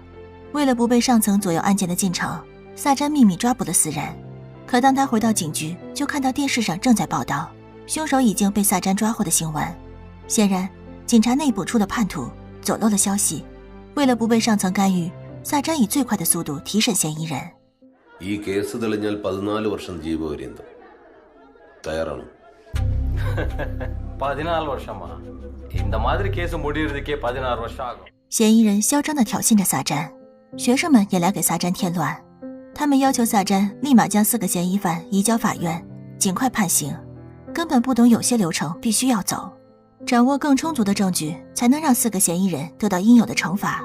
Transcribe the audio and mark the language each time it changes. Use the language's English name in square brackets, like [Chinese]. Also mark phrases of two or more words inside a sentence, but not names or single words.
[Chinese] 为了不被上层左右案件的进程，萨詹秘密抓捕了4人。可当他回到警局，就看到电视上正在报道凶手已经被萨詹抓获的新闻。显然，警察内部出了叛徒，走漏了消息。为了不被上层干预，萨詹以最快的速度提审嫌疑人。 [Malayalam] ഈ കേസ് തെളിഞ്ഞാൽ 14 വർഷം ജീവപര്യന്തം. തയ്യാറാണോ? [Tamil] 14 வருஷமா? இந்த மாதிரி கேஸ் முடியறதுக்கே 16 வருஷம் ஆகும். [Chinese] 嫌疑人嚣张地挑衅着萨詹，学生们也来给萨詹添乱。他们要求萨詹立马将4个嫌疑犯移交法院，尽快判刑。根本不懂有些流程必须要走，掌握更充足的证据，才能让4个嫌疑人得到应有的惩罚。